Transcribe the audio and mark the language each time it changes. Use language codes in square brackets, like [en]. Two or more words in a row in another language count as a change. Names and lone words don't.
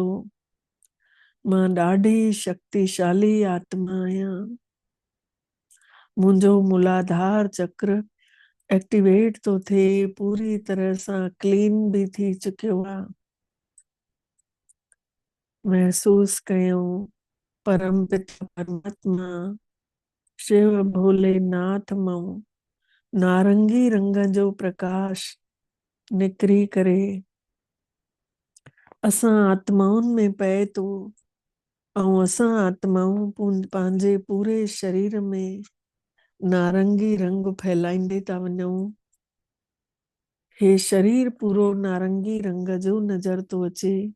[sd] मां ॾाढी शक्तिशाली आत्मा आहियां। मुंहिंजो मूलाधार चक्र एक्टिवेट थो थिए, पूरी तरह सां क्लीन भी थी चुकियो आहे। महसूस कयूं परम पिता परमात्मा शिव भोलेनाथ मां नारंगी रंग जो प्रकाश निकिरी करे असां आत्माउनि में पए थो ऐं असां आत्माऊं पंहिंजे पूरे शरीर में नारंगी रंग फैलाईंदे था वञूं। हे शरीर पूरो नारंगी रंग जो नज़र थो अचे।